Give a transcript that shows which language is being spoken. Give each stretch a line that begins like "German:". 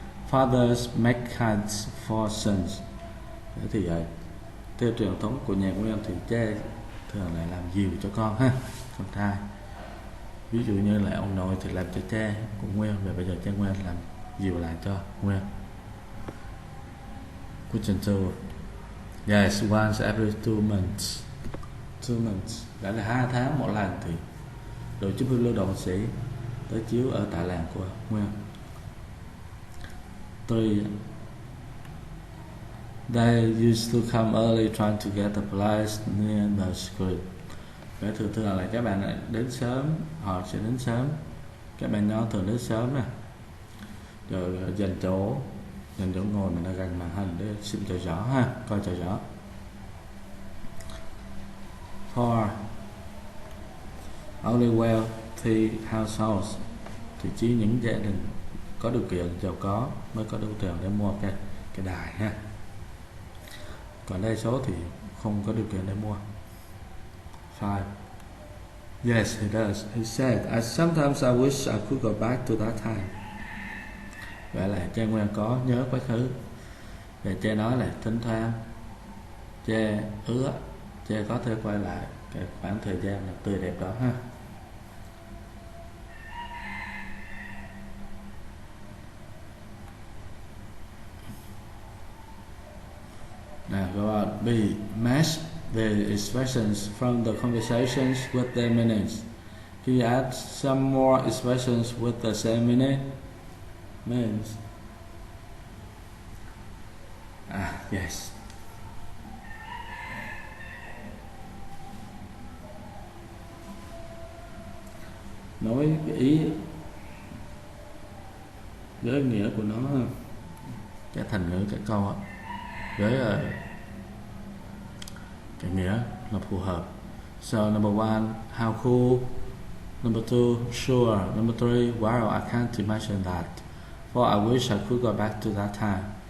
English: Fathers make kites for sons.
Vietnamese: Thế thì theo truyền thống của nhà của em thì cha thường lại làm diều cho con ha, con trai. Ví dụ như là ông nội thì làm cho cha của Nguyên, và bây giờ cha Nguyên làm diều lại cho Nguyên.
English: Question 2. Yes, once every 2 months. 2 months
Vietnamese: đã là 2 tháng một lần thì đội chiếu phim lưu động sẽ tới chiếu ở tại làng của Nguyên.
English: 3. They used to come early trying to get a place near the school.
Vietnamese: Vậy thường là các bạn lại đến sớm, họ sẽ đến sớm. Các bạn nhỏ thường đến sớm nè, rồi dành chỗ ngồi mình ở gần màn hình để xem cho rõ ha, coi cho rõ. 4.
English: Only wealthy households,
Vietnamese: thì chỉ những gia đình có điều kiện giàu có mới có đủ tiền để mua cái đài ha. Còn đa số thì không có điều kiện để mua.
English: 5. Yes, he does. He said, sometimes I wish I could go back to that time.
Vietnamese: Vậy là cha Nguyên có nhớ quá khứ. Và cha nói là thỉnh thoảng cha ước cha có thể quay lại cái khoảng thời gian là tươi đẹp đó ha.
English: B. Match the expressions from the conversations with their meanings. Can you add some more expressions with the same means? Yes.
Vietnamese: Nói cái ý với nghĩa của nó, cái thành ngữ cái câu với cái nghĩa là phù hợp.
English: So number one, how cool. Number two, sure. Number three, wow, I can't imagine that. For I wish I could go back to that time.